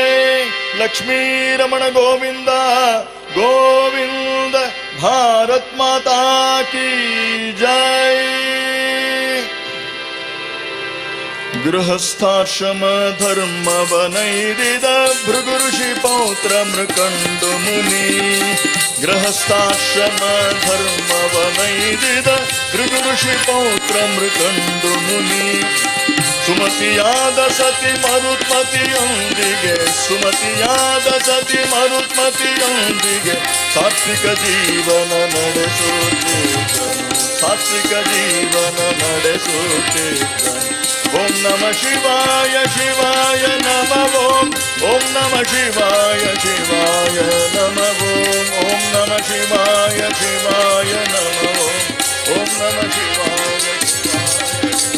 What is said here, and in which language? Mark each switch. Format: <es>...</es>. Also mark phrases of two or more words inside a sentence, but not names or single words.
<sa>ಲಕ್ಷ್ಮೀ ರಮಣ ಗೋವಿಂದ ಗೋವಿಂದ.</sa> <hi>ಭಾರತ್ ಮಾತಾ ಕಿ ಜೈ.</hi> <kn>ಗೃಹಸ್ಥಾಶ್ರಮ ಧರ್ಮವನೈರಿದ ಭೃಗು ಋಷಿ ಪೌತ್ರ ಮೃಕಂಡು ಮುನಿ. ಗೃಹಸ್ಥಾಶ್ರಮ ಧರ್ಮವನೈರಿದ ಭೃಗು ಋಷಿ ಪೌತ್ರ ಮೃಕಂಡು ಮುನಿ. ಸುಮತಿಯಾದ ಸತಿ ಮರುತ್ಮತಿಯೊಂದಿಗೆ ಸುಮತಿಯಾದ ಸತಿ ಮರುತ್ಮತಿಯೊಂದಿಗೆ ಸಾತ್ವಿಕ ಜೀವನ ನಡೆಸುತ್ತಿದ್ದನು ಸಾತ್ವಿಕ ಜೀವನ ನಡೆಸುತ್ತಿದ್ದನು.</kn> <sa>ಓಂ ನಮ ಶಿವಾಯ ಶಿವಾಯ ನಮ ಓಂ. ಓಂ ನಮ ಶಿವಾಯ ಶಿವಾಯ ನಮ ಓಂ. ಓಂ ನಮ ಶಿವಾಯ ಶಿವಾಯ ನಮ ಓಂ. ಓಂ ನಮ ಶಿವಾಯ ಶಿವಾಯ.</sa>